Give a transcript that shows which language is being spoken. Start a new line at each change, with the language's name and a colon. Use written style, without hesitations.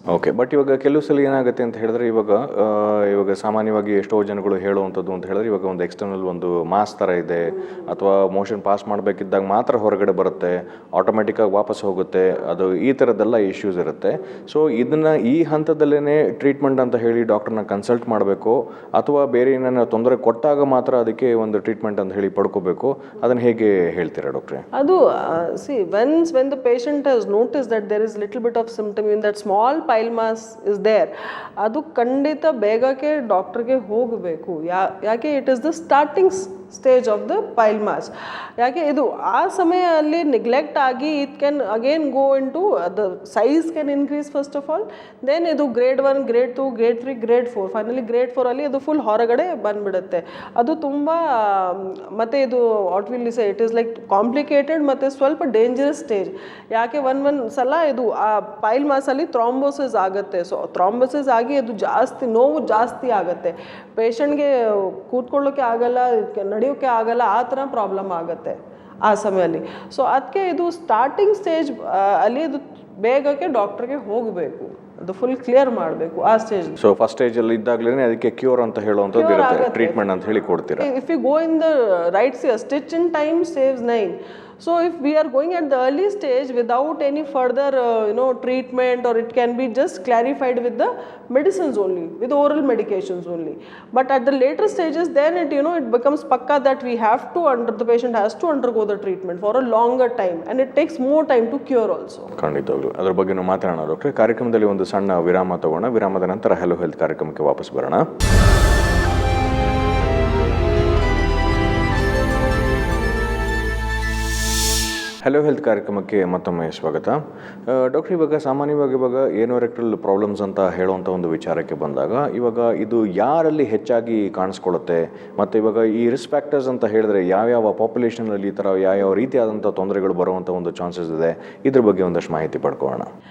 Kannada: Okay, but ಇವಾಗ ಕೆಲವು ಸಲ ಏನಾಗುತ್ತೆ ಅಂತ ಹೇಳಿದ್ರೆ, ಇವಾಗ ಸಾಮಾನ್ಯವಾಗಿ ಎಷ್ಟೋ ಜನಗಳು ಹೇಳುವಂಥದ್ದು ಅಂತ ಹೇಳಿದ್ರೆ, ಇವಾಗ ಒಂದು ಎಕ್ಸ್ಟರ್ನಲ್ ಒಂದು ಮಾಸ್ ಥರ ಇದೆ, ಅಥವಾ ಮೋಷನ್ ಪಾಸ್ ಮಾಡಬೇಕಿದ್ದಾಗ ಮಾತ್ರ ಹೊರಗಡೆ ಬರುತ್ತೆ, ಆಟೋಮೆಟಿಕ್ಕಾಗಿ ವಾಪಸ್ ಹೋಗುತ್ತೆ, ಅದು ಈ ಥರದ್ದೆಲ್ಲ ಇಶ್ಯೂಸ್ ಇರುತ್ತೆ. ಸೊ ಇದನ್ನು ಈ ಹಂತದಲ್ಲೇ ಟ್ರೀಟ್ಮೆಂಟ್ ಅಂತ ಹೇಳಿ ಡಾಕ್ಟರ್ನ ಕನ್ಸಲ್ಟ್ ಮಾಡಬೇಕು, ಅಥವಾ ಬೇರೆ ಏನಾರ ತೊಂದರೆ ಕೊಟ್ಟಾಗ ಮಾತ್ರ ಅದಕ್ಕೆ ಒಂದು ಟ್ರೀಟ್ಮೆಂಟ್ ಅಂತ ಹೇಳಿ ಪಡ್ಕೋಬೇಕು, ಅದನ್ನು ಹೇಗೆ ಹೇಳ್ತೀರಾ ಡಾಕ್ಟ್ರೆ?
English: ಅದು when the patient has noticed that there is little bit of symptom in that small pile mass is there,
Kannada: ಅದು ಖಂಡಿತ ಬೇಗಕ್ಕೆ ಡಾಕ್ಟರ್ಗೆ ಹೋಗಬೇಕು.
English: ಯಾಕೆ it is the starting stage of the pile mass.
Kannada: ಯಾಕೆ ಇದು ಆ ಸಮಯದಲ್ಲಿ ನೆಗ್ಲೆಕ್ಟ್ ಆಗಿ
English: it can again go in to the size can increase first of all, then ಇದು grade 1, grade 2, grade 3, grade 4, finally grade 4
Kannada: ಅಲ್ಲಿ ಅದು ಫುಲ್ ಹೊರಗಡೆ ಬಂದ್ಬಿಡುತ್ತೆ. ಅದು ತುಂಬ ಮತ್ತು ಇದು
English: what will say, it is like complicated
Kannada: ಮತ್ತು ಸ್ವಲ್ಪ
English: Dangerous stage.
Kannada: ಯಾಕೆ ಒಂದು ಸಲ ಇದು ಆ ಪೈಲ್ ಮಾಸಲ್ಲಿ ಥ್ರಾಂಬೋಸಿಸ್ ಆಗುತ್ತೆ. ಸೊ ಥ್ರಾಂಬೋಸಿಸ್ ಆಗಿ ಅದು ನೋವು ಜಾಸ್ತಿ ಆಗುತ್ತೆ, ಪೇಷಂಟ್ಗೆ ಕೂತ್ಕೊಳ್ಳೋಕ್ಕೆ ಆಗಲ್ಲ, ನಡೆಯೋಕ್ಕೆ ಆಗಲ್ಲ, ಆ ಥರ ಪ್ರಾಬ್ಲಮ್ ಆಗುತ್ತೆ ಆ ಸಮಯದಲ್ಲಿ. ಸೊ ಅದಕ್ಕೆ ಇದು ಸ್ಟಾರ್ಟಿಂಗ್ ಸ್ಟೇಜ್ ಅಲ್ಲಿ ಇದು ಬೇಗಕ್ಕೆ ಡಾಕ್ಟ್ರಿಗೆ ಹೋಗಬೇಕು, ಅದು ಫುಲ್ ಕ್ಲಿಯರ್ ಮಾಡಬೇಕು ಆ ಸ್ಟೇಜ್. ಸೊ ಫಸ್ಟ್ ಸ್ಟೇಜಲ್ಲಿ ಇದ್ದಾಗಲೇ ಅದಕ್ಕೆ ಕ್ಯೂರ್ ಅಂತ ಹೇಳುವಂಥದ್ದು ಇರುತ್ತೆ, ಟ್ರೀಟ್ಮೆಂಟ್ ಅಂತ ಹೇಳಿ ಕೊಡ್ತೀರಾ?
English: If you go in the right stitch in time saves 9. So if we are going at the early stage without any further treatment, or it can be just clarified with the medicines only, with oral medications only. But at the later stages, then it becomes pakka that we have to the patient has to undergo the treatment for a longer time, and it takes more time to cure also.
Kannada: ಖಂಡಿತವಾಗ್ಲೂ ಅದರ ಬಗ್ಗೆ ನಾವು ಮಾತಾಡೋಣ ಡಾಕ್ಟ್ರೆ. ಕಾರ್ಯಕ್ರಮದಲ್ಲಿ ಒಂದು ಸಣ್ಣ ವಿರಾಮ ತಗೋಣ, ವಿರಾಮದ ನಂತರ ಹೆಲೋ ಹೆಲ್ತ್ ಕಾರ್ಯಕ್ರಮಕ್ಕೆ ವಾಪಸ್ ಬರೋಣ. ಹಲೋ ಹೆಲ್ತ್ ಕಾರ್ಯಕ್ರಮಕ್ಕೆ ಮತ್ತೊಮ್ಮೆ ಸ್ವಾಗತ. ಡಾಕ್ಟರ್, ಇವಾಗ ಸಾಮಾನ್ಯವಾಗಿ ಇವಾಗ ಏನೋರೆಕ್ಟಲ್ ಪ್ರಾಬ್ಲಮ್ಸ್ ಅಂತ ಹೇಳುವಂಥ ಒಂದು ವಿಚಾರಕ್ಕೆ ಬಂದಾಗ ಇವಾಗ ಇದು ಯಾರಲ್ಲಿ ಹೆಚ್ಚಾಗಿ ಕಾಣಿಸ್ಕೊಳ್ಳುತ್ತೆ ಮತ್ತು ಇವಾಗ ಈ ರಿಸ್ಕ್ ಫ್ಯಾಕ್ಟರ್ಸ್ ಅಂತ ಹೇಳಿದ್ರೆ ಯಾವ್ಯಾವ ಪಾಪ್ಯುಲೇಷನಲ್ಲಿ ಈ ಥರ ಯಾವ್ಯಾವ ರೀತಿಯಾದಂಥ ತೊಂದರೆಗಳು ಬರುವಂಥ ಒಂದು ಚಾನ್ಸಸ್ ಇದೆ, ಇದ್ರ ಬಗ್ಗೆ ಒಂದಷ್ಟು ಮಾಹಿತಿ ಪಡ್ಕೊಳ್ಳೋಣ.